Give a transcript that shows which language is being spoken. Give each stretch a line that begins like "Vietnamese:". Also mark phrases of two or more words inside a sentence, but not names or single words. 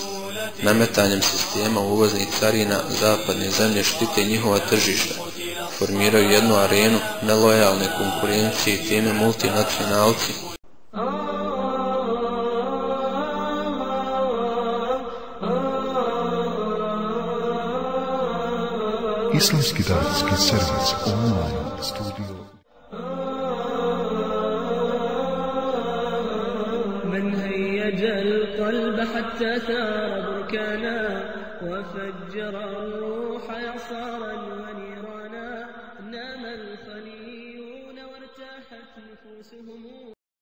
Bosnian: Nametanjem sistema uvoznih carina zapadne zemlje štite njihova tržišta, formiraju jednu arenu nelojalne konkurencije i time multinacionalci Islamski davetski servis online studio.
Arabic: من هيج القلب حتى ثار بركانا وفجر الروح إعصارا ونيرانا نام الخليون وارتاحت نفوسهم